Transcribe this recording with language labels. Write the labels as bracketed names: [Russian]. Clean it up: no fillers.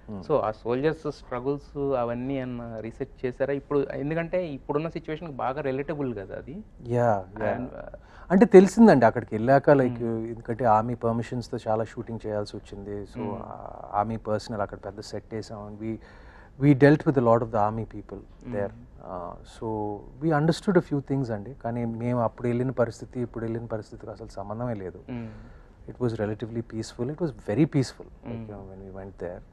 [Telugu] So ఆ soldiers struggles అవన్నీ అన్న రీసెర్చ్ చేశారా ఇప్పుడు? ఎందుకంటే ఇప్పుడున్న సిచ్యువేషన్కి బాగా రిలేటబుల్ కదా అది. యా, అంటే తెలిసిందండి అక్కడికి వెళ్ళాక, లైక్ ఎందుకంటే ఆర్మీ పర్మిషన్స్తో చాలా షూటింగ్ చేయాల్సి వచ్చింది. సో ఆర్మీ పర్సనల్ అక్కడ పెద్ద సెట్ వేసాం. [English] we dealt with a lot of the army people there. So we understood a few things అండి. [Telugu] కానీ మేము అప్పుడు వెళ్ళిన పరిస్థితి ఇప్పుడు వెళ్ళిన పరిస్థితికి అసలు సంబంధమే లేదు. [English] It was relatively peaceful. It was very peaceful when we went there.